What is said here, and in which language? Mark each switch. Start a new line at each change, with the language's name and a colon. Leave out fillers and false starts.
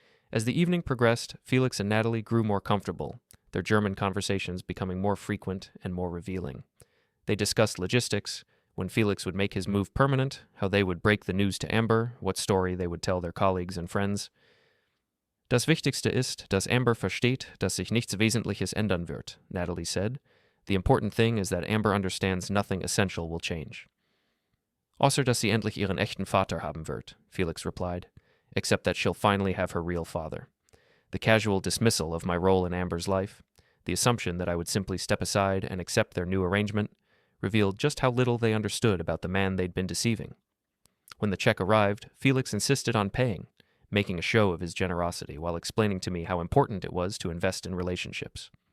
English: As the evening progressed, Felix and Natalie grew more comfortable, their German conversations becoming more frequent and more revealing. They discussed logistics, when Felix would make his move permanent, how they would break the news to Amber, what story they would tell their colleagues and friends.
German: Das Wichtigste ist, dass Amber versteht, dass sich nichts Wesentliches ändern wird,
English: Natalie said. The important thing is that Amber understands nothing essential will change.
German: Außer dass sie endlich ihren echten Vater haben wird,
English: Felix replied, except that she'll finally have her real father. The casual dismissal of my role in Amber's life, the assumption that I would simply step aside and accept their new arrangement, revealed just how little they understood about the man they'd been deceiving. When the check arrived, Felix insisted on paying, making a show of his generosity while explaining to me how important it was to invest in relationships.